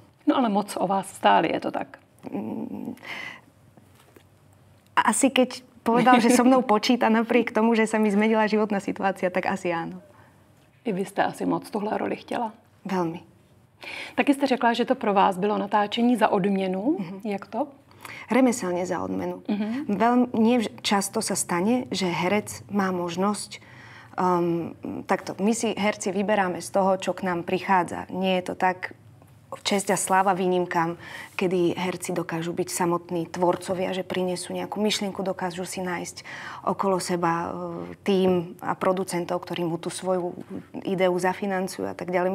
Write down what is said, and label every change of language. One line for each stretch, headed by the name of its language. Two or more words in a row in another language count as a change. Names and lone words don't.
Czech: No ale moc o vás stáli, je to tak?
Slovak: Asi keď povedal, že so mnou počíta napriek tomu, že sa mi zmenila životná situácia, tak asi áno.
Czech: I vy jste asi moc tuhle roli chtěla? Velmi. Taky jste řekla, že to pro vás bylo natáčení za odměnu. Jak to?
Slovak: Remeselne za odmenu. Nie často sa stane, že herec má možnosť takto. My si herci vyberáme z toho, čo k nám prichádza. Nie je to tak česť a sláva výnimkám, kedy herci dokážu byť samotní tvorcovia, že prinesú nejakú myšlienku, dokážu si nájsť okolo seba tím a producentov, ktorí mu tú svoju ideu zafinancujú a tak ďalej.